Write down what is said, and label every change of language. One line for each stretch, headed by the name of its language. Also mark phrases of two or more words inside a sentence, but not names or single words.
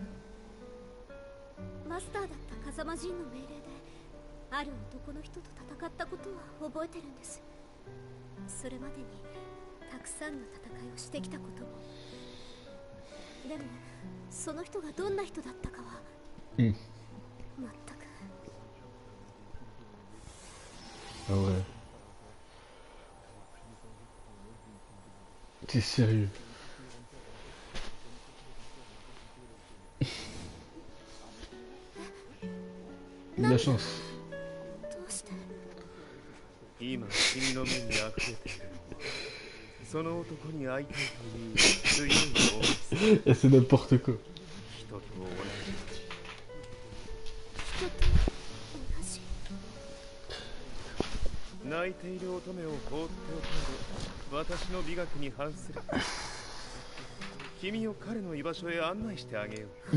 Japanese: マスターだった風間陣の命令である男の人と戦ったことは覚えてるんです。それまでにたくさんの戦いをしてきたことも。でもその人がどんな人だったかは全く。
French: Ah ouais. T'es sérieux? De la chance.
Japanese: 今君の目に溢れているその男に会いたいという強い思い。
French: Et c'est n'importe quoi.
Japanese: 人と同じ。泣いている乙女を放っておくので私の美学に反する。君を彼の居場所へ案内してあげよう。